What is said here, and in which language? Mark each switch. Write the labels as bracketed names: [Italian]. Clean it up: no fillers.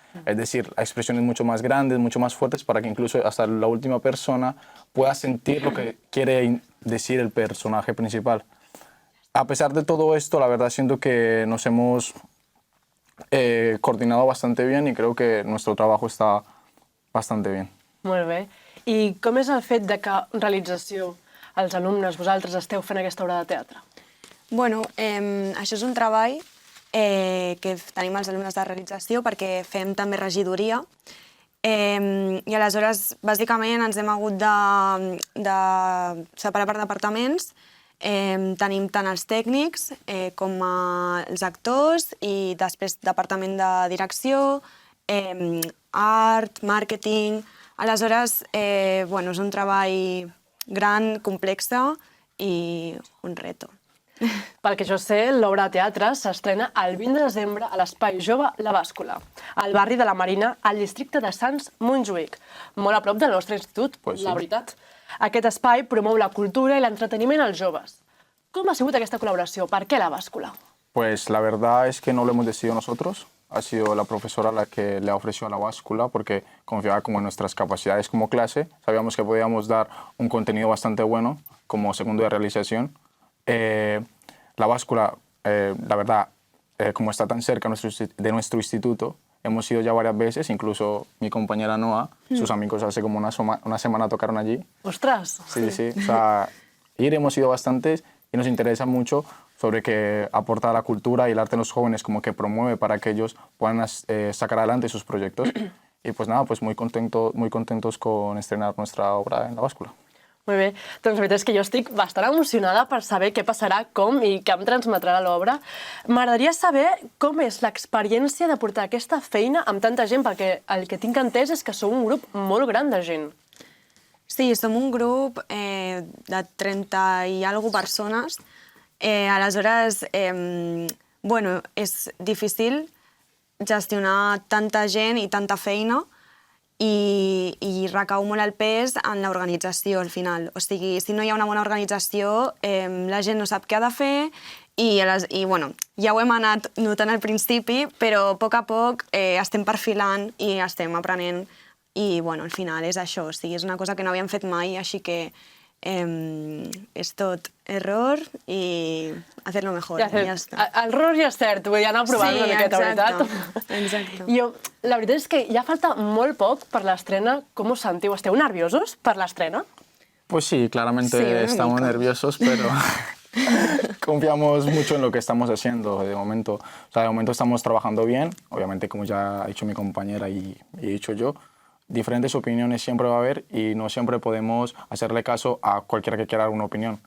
[Spanish] Es decir, expresiones mucho más grandes, mucho más fuertes, para que incluso hasta la última persona pueda sentir lo que quiere decir el personaje principal. A pesar de todo esto, la verdad siento que nos hemos coordinado bastante bien y creo que nuestro trabajo está bastante bien. [Catalan] Molt bé. I com és el fet de que en realització els alumnes, vosaltres, esteu fent aquesta obra de teatre? Bueno, això és un treball que tenim els alumnes de realització perquè fem també regidoria i aleshores bàsicament ens hem hagut de separar per departaments. Tenim tant els tècnics com els actors i després departament de direcció, art, màrqueting. Aleshores, bueno, és un treball gran, complex i un reto. Pel que jo sé, l'obra de teatre s'estrena el 20 de desembre a l'Espai Jove La Bàscula, al barri de la Marina, al districte de Sants Montjuïc, molt a prop del nostre institut, [Spanish] Pues sí. [Catalan] la veritat. Aquest espai promou la cultura i l'entreteniment als joves. Com ha sigut aquesta col·laboració? Per què La Bàscula? [Spanish] Pues la verdad es que no lo hemos decidido nosotros, ha sido la profesora la que le ha ofrecido a la báscula porque confiaba como en nuestras capacidades como clase, sabíamos que podíamos dar un contenido bastante bueno como segundo de realización. La báscula, la verdad, como está tan cerca de nuestro instituto, hemos ido ya varias veces, incluso mi compañera Noa, sus amigos hace como una semana tocaron allí. [Catalan] Ostres! [Spanish] Sí, sí, o sea, hemos ido bastantes y nos interesa mucho sobre que aporta a la cultura y el arte en los jóvenes, como que promueve para que ellos puedan sacar adelante sus proyectos. Y pues nada, pues muy contentos con estrenar nuestra obra en La Bàscula. [Catalan] Molt bé, doncs la veritat és que jo estic bastant emocionada per saber què passarà, com i què em transmetrà l'obra. M'agradaria saber com és l'experiència de portar aquesta feina amb tanta gent, perquè el que tinc entès és que sou un grup molt gran de gent. Sí, som un grup de 30 i alguna persones. Aleshores, bueno, és difícil gestionar tanta gent i tanta feina i recau molt el pes en l'organització al final. O sigui, si no hi ha una bona organització, la gent no sap què ha de fer i bueno, ja ho hem anat notant al principi, però a poc estem perfilant i estem aprenent i bueno, al final és això, o sigui, és una cosa que no havíem fet mai, així que és tot error i [Spanish] hacerlo mejor. [Catalan] Ja l'error ja és cert, vull anar provant una miqueta, veritat? Exacte. La veritat és que ja falta molt poc per l'estrena. Com us sentiu? Esteu nerviosos per l'estrena? [Spanish] Pues sí, claramente Sí, estamos único. nerviosos, pero confiamos mucho en lo que estamos haciendo de momento. O sea, de momento estamos trabajando bien, obviamente como ya ha dicho mi compañera y he dicho yo, diferentes opiniones siempre va a haber y no siempre podemos hacerle caso a cualquiera que quiera dar una opinión.